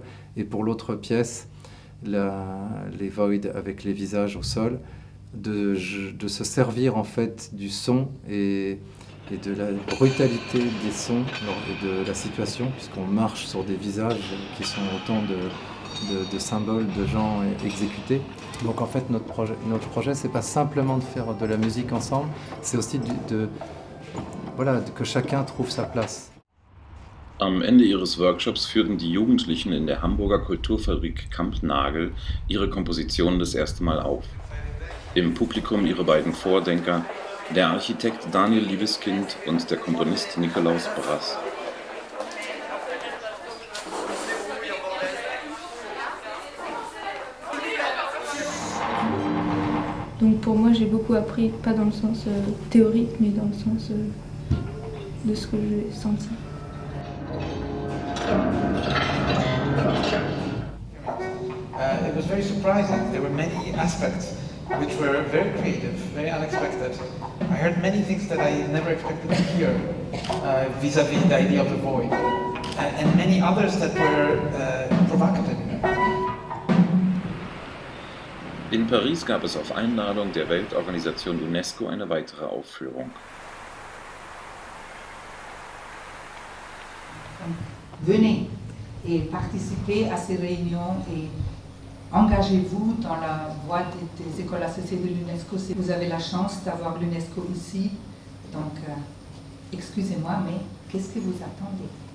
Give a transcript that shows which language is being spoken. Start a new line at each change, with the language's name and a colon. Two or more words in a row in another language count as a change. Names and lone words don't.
French: Et pour l'autre pièce, les Void avec les visages au sol, de se servir en fait du son et de la brutalité des sons et de la situation, puisqu'on marche sur des visages qui sont autant de symboles de gens exécutés. Donc en fait notre projet c'est pas simplement de faire de la musique ensemble, c'est aussi voilà, que chacun trouve sa place.
German: Am Ende ihres Workshops führten die Jugendlichen in der Hamburger Kulturfabrik Kampnagel ihre Kompositionen das erste Mal auf. Im Publikum ihre beiden Vordenker, der Architekt Daniel Liebeskind und der Komponist Nikolaus Brass.
French: Donc pour moi, j'ai beaucoup appris, pas dans le sens théorique, mais dans le sens de ce que j'ai senti.
English: It was very surprising. There were many aspects which were very creative, very unexpected. I heard many things that I never expected to hear vis-à-vis the idea of the void, and many others that were provocative.
German: In Paris gab es auf Einladung der Weltorganisation UNESCO eine weitere Aufführung.
French: Venez et participez à ces réunions et engagez-vous dans la voie des écoles associées de l'UNESCO. Vous avez la chance d'avoir l'UNESCO ici, donc excusez-moi, mais qu'est-ce que vous attendez?